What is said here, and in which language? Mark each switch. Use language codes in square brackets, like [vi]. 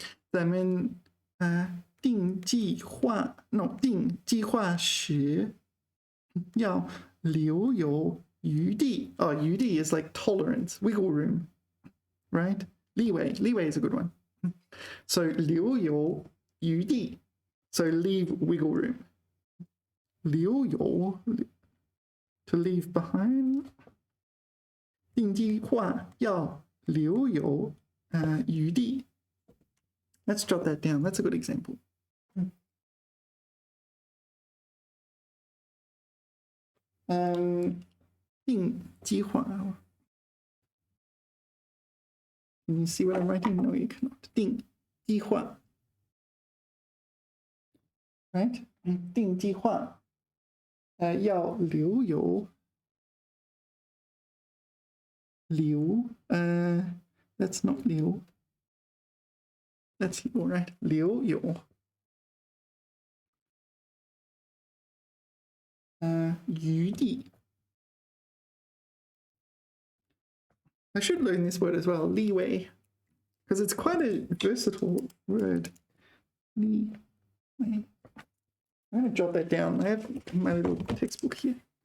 [zh] 咱们定计划时要留有余地。 [en] 余地 is like tolerance, wiggle room, right? Leeway is a good one. So 留有余地, so leave wiggle room. 留有 to leave behind. 定计划要留有余地. Let's jot that down. That's a good example. [zh] 定计划. [en] Can you see what I'm writing? No, you cannot. 定计划. Right? [zh] 定计划要留有留 that's not 留 that's 有 right 留有余地. [en] I should learn this word as well, leeway, because it's quite a versatile word. Leeway. I'm going to jot that down. I have my little textbook here.